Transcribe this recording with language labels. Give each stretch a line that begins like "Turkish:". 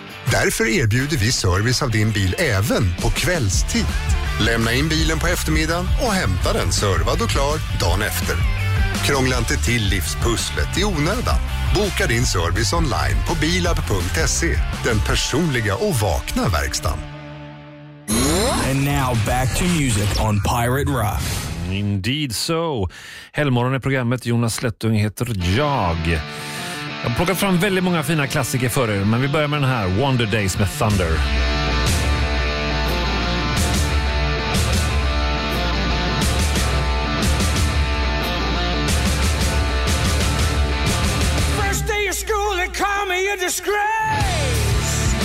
Swedish: Därför erbjuder vi service av din bil även på kvällstid. Lämna in bilen på eftermiddagen och hämta den servad och klar dagen efter. Krångla inte till livspusslet i onödan. Boka din service online på bilab.se, den personliga och vakna verkstan.
English: And now back to music on Pirate Rock. Indeed so.
Swedish: Helmorgon är programmet. Jonas Slättung heter jag. Jag har plockat fram väldigt många fina klassiker för er, men vi börjar med den här, Wonder Days med Thunder.
English: First day of school, they call me a disgrace.